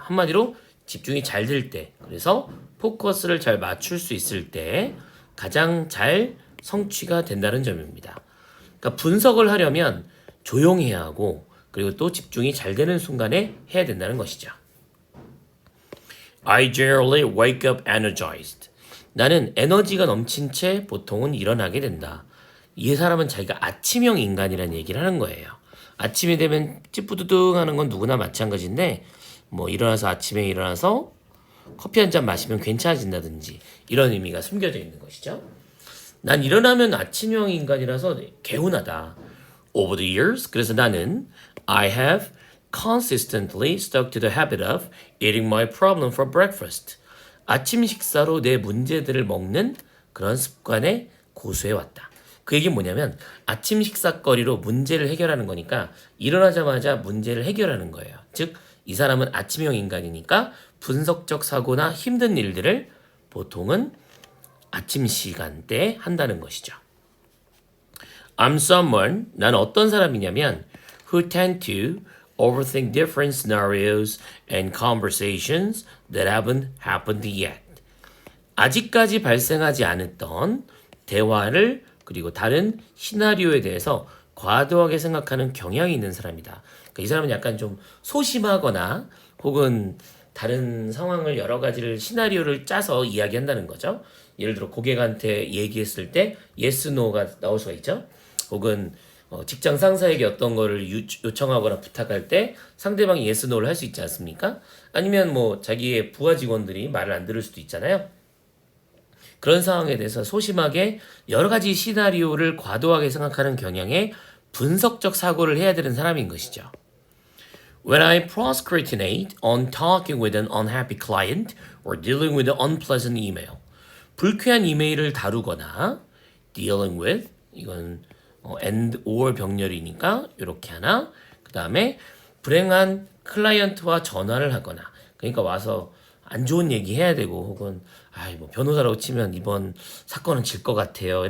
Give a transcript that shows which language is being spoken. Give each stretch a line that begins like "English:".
Korean: 한마디로 집중이 잘 될 때, 그래서 포커스를 잘 맞출 수 있을 때 가장 잘 성취가 된다는 점입니다. 그러니까 분석을 하려면 조용해야 하고, 그리고 또 집중이 잘 되는 순간에 해야 된다는 것이죠.
English: I generally wake up energized.
Korean: 나는 에너지가 넘친 채 보통은 일어나게 된다. 이 사람은 자기가 아침형 인간이라는 얘기를 하는 거예요. 아침이 되면 찌뿌두둥 하는 건 누구나 마찬가지인데 아침에 일어나서 커피 한 잔 마시면 괜찮아진다든지 이런 의미가 숨겨져 있는 것이죠. 난 일어나면 아침형 인간이라서 개운하다.
English: Over the years,
Korean: 그래서 나는
English: I have consistently stuck to the habit of eating my problem for breakfast.
Korean: 아침 식사로 내 문제들을 먹는 그런 습관에 고수해왔다. 그 얘기는 뭐냐면 아침 식사거리로 문제를 해결하는 거니까 일어나자마자 문제를 해결하는 거예요. 즉, 이 사람은 아침형 인간이니까 분석적 사고나 힘든 일들을 보통은 아침 시간대에 한다는 것이죠.
English: I'm someone,
Korean: 난 어떤 사람이냐면
English: who tend to overthink different scenarios and conversations that haven't happened yet.
Korean: 아직까지 발생하지 않았던 대화를 그리고 다른 시나리오에 대해서 과도하게 생각하는 경향이 있는 사람이다. 그러니까 이 사람은 약간 좀 소심하거나 혹은 다른 상황을 여러 가지를 시나리오를 짜서 이야기한다는 거죠. 예를 들어 고객한테 얘기했을 때 yes, no가 나올 수가 있죠. 혹은 직장 상사에게 어떤 거를 요청하거나 부탁할 때 상대방이 yes, no를 할 수 있지 않습니까? 아니면 뭐 자기의 부하 직원들이 말을 안 들을 수도 있잖아요. 그런 상황에 대해서 소심하게 여러 가지 시나리오를 과도하게 생각하는 경향의 분석적 사고를 해야 되는 사람인 것이죠.
English: When I procrastinate on talking with an unhappy client or dealing with an unpleasant email.
Korean: 불쾌한 이메일을 다루거나
English: dealing with
Korean: 이건 and or 병렬이니까 이렇게 하나. 그다음에 불행한 클라이언트와 전화를 하거나 그러니까 와서 안 좋은 얘기 해야 되고 혹은 뭐 변호사라고 치면 이번 사건은 질 것 같아요.